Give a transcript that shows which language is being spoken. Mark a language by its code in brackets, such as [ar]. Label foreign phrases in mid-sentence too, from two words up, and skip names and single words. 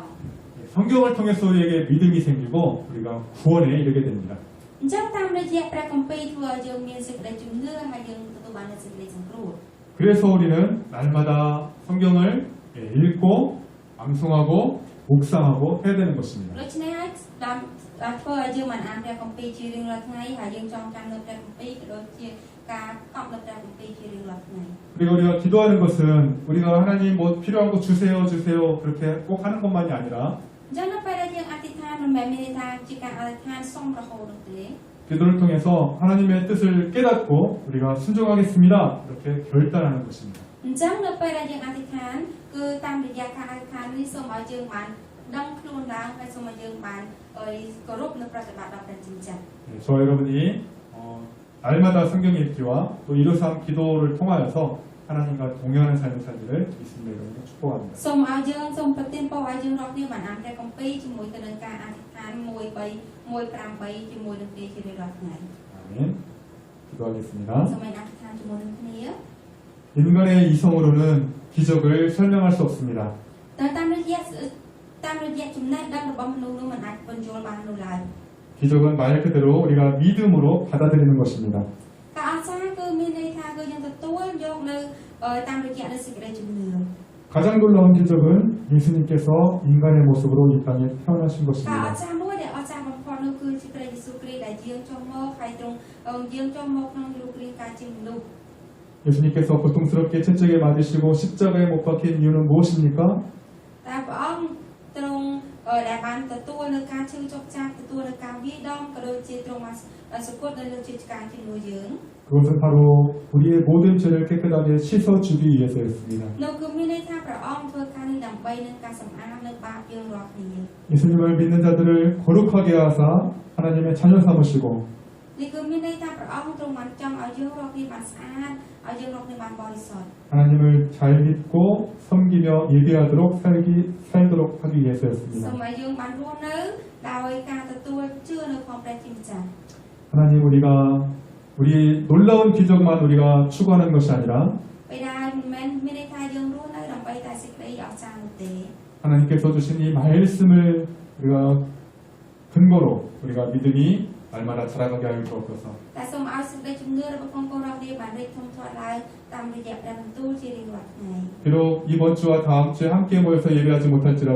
[ko] 성경을 통해서 우리에게 믿음이 생기고 우리가 구원에 이르게 됩니다. [km] អញ្ចឹងតាមរយៈព្រះគម្ពីរធ្វើឲ្យយើងមានសេចក្តីជំនឿហើយយើងទទួលបាននូវសេចក្តីសង្គ្រោះ [ko] 그래서 우리는 날마다 성경을 읽고 암송하고 묵상하고 해야 되는 것입니다. [km] ដូច្នេះហើយដល់ធ្វើឲ្យយើងបានអានព្រះគម្ពីរជារៀងរាល់ថ្ងៃហើយយើងចងចាំនៅព្រះគម្ពីរក៏ដូចជាការកប់នៅព្រះគម្ពីរជារៀងរាល់ថ្ងៃ [ko] 그리고 우리가 기도하는 것은 우리가 하나님 뭐 필요한 거 주세요 그렇게 꼭 하는 것만이 아니라 [km] អញ្ចឹងនៅពេលដែលយើងអធិដ្ឋានមិនមែនមានន័យថាជាការអធិដ្ឋានសុំរហូតនោះទេ [ko] 기도를 통해서 하나님의 뜻을 깨닫고 우리가 순종하겠습니다 이렇게 결단하는 것입니다. [km] អញ្ចឹងនៅពេលដែលយើងអធិដ្ឋានគឺតាមរយៈការអធិដ្ឋាននេះសូមឲ្យយើងបានដឹងខ្លួនឡើងហើយសូមឲ្យយើងបានគោរពនៅប្រតិបត្តិដល់ព្រះជាម្ចាស់ [ko] 저와 여러분이 날마다 성경 읽기와 또 일요삼 기도를 통하여서 하나님과 동행하는 삶을 살기를 믿습니다. 여러분 축복합니다. [km] សូមឲ្យយើងសូមប្រទានពរឲ្យយើងរាល់គ្នាបានអានព្រះគម្ពីរជាមួយទៅនឹងការអធិដ្ឋាន1:3 ជាមួយនឹងព្រះជារៀងរាល់ថ្ងៃ [ko] 아멘. 기도하겠습니다. [km] សូមឲ្យអធិដ្ឋានជាមួយនឹងគ្នា [ko] 인간의 이성으로는 기적을 설명할 수 없습니다. [km] តែតាមរយៈចំណេះដឹងរបស់មនុស្សនោះមិនអាចបញ្យល់បាននោះឡើយ [ko] 기적은 말 그대로 우리가 믿음으로 받아들이는 것입니다. [km] ការអស្ចារ្យគឺមានន័យថាគឺយើងទទួលយកនៅតាមរយៈនៃសេចក្តីជំនឿ [ko] 가장 놀라운 기적은 예수님께서 인간의 모습으로 이 땅에 태어나신 [km] ការអ [ko] 것입니다. [km] ស្ចារ្យមួយដែលអស្ចារ្យបំផុតនោះគឺជាព្រះយេស៊ូវគ្រីស្ទដែលយាងចុះមកហើយទ្រង់យាងចុះមកក្នុងរូបរាងកាយជាមនុស្ស [ko] 예수님께서 고통스럽게 채찍에 맞으시고 십자가에 못 박힌 이유는 무엇입니까? [km] តែព្រះអង្គទ្រង់ដែលបានទទួលនៅការឈឺចុកចាក់ទទួលនៅការវាយដំក៏ដូចជាទ្រង់បានសង្កត់នៅលើជាការជំនួសយើង [ko] 그것은 바로 우리의 모든 죄를 깨끗하게 씻어주기 위해서였습니다. [km] នោះគឺមានន័យថាព្រះអង្គធ្វើការនេះដើម្បីនឹងការសម្អាតនៅបាបយើងរាល់គ្នា [ko] 예수님을 믿는 자들을 거룩하게 하사 하나님의 자녀 삼으시고 [km] នេះគឺមានន័យថាព្រះអង្គទ្រង់បានចង់ឲ្យយើងរាល់គ្នាបានស្អាតឲ្យយើងរាល់គ្នាបានបរិសុទ្ធ [ko] 하나님을 잘 믿고 섬기며 예배하도록 살도록 하기 [km] សូ [ko] 위해서였습니다. [km] មឲ្យយើងបានរស់នៅដោយការទទួលជឿនៅក្នុងព្រះជាម្ចាស់ [ko] 하나님 우리 놀라운 기적만 우리가 추구하는 것이 아니라 [km] ពេលដែលមិនមែនមានន័យថាយើងរស់នៅដើម្បីតែសេចក្តីអស្ចារ្យនោះទេ [ko] 하나님께서 주신 이 말씀을 우리가 근거로 우리가 믿음이 날마다 자라가게 하여 주옵소서. [km] តែសូមឲ្យសេចក្តីជំនឿរបស់បងប្អូនរាល់គ្នាបានរីកធំធាត់ឡើងតាមរយៈព្រះបន្ទូលជារៀងរាល់ថ្ងៃ [ko] 비록 이번 주와 다음 주에 함께 모여서 예배하지 못할지라도